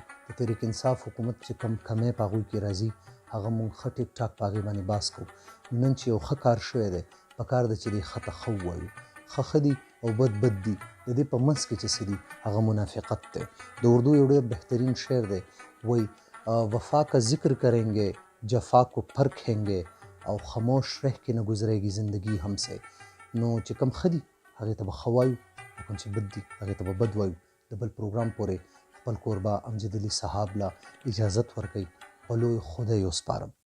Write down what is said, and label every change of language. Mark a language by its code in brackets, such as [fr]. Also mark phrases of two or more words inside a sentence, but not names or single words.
[ps] د تحریک انصاف حکومت چې کم کمی په هغوی کې راځي هغه مونږ ښه ټیک ټاک په هغې باندې باس کوو. نن چې یو ښه کار شوی دی پکار دی چې دی ښه ته ښه ووایو. ښه ښه دي او بد بد دي، د دې په منځ کې چې څه دي هغه منافقت دی. د اردو یو ډېر بهترین شعر دی، وایي [ur] وفا کا ذکر کریں گے جفا کو پرکھیں گے او خاموش رہ کے نہ گزرے گی زندگی ہم سے. [ps] نو چې کم ښه دي هغې ته به ښه وایو او کوم چې بد دي هغې ته به بد وایو. د بل پروګرام پورې خپل کوربه امجد علي صاحب له اجازت ورکوي، په لوی خدای وسپارم.